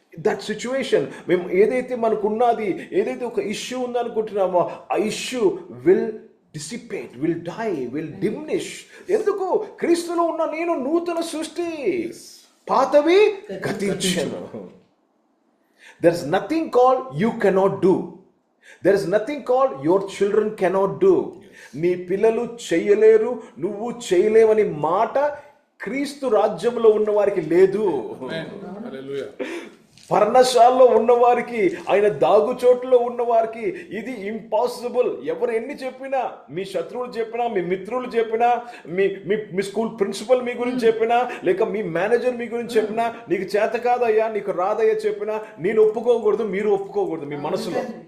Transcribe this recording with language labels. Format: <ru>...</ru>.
<en>that situation,</en> <te>మేము ఏదైతే మనకు ఉన్నది, ఏదైతే ఒక ఇష్యూ ఉందనుకుంటున్నామో ఆ issue</te> <en>Will dissipate, will die, will diminish.</en> <te>ఎందుకు? క్రీస్తులో ఉన్న నేను నూతన సృష్టి, పాతవి గతించెను.</te> <en>There is nothing called you cannot do. There is nothing called your children cannot do.</en> <te>నీ పిల్లలు చేయలేరు, నువ్వు చేయలేవని మాట క్రీస్తు రాజ్యంలో ఉన్న వారికి లేదు. పర్ణశాలలో ఉన్నవారికి, ఆయన దాగుచోట్లో ఉన్నవారికి ఇది ఇంపాసిబుల్. ఎవరు ఎన్ని చెప్పినా, మీ శత్రువులు చెప్పినా, మీ మిత్రులు చెప్పినా, మీ స్కూల్ ప్రిన్సిపల్ మీ గురించి చెప్పినా, లేక మీ మేనేజర్ మీ గురించి చెప్పినా, నీకు చేత కాదయ్యా, నీకు రాదయ్యా చెప్పినా, నేను ఒప్పుకోకూడదు, మీరు ఒప్పుకోకూడదు మీ మనసులో.</te>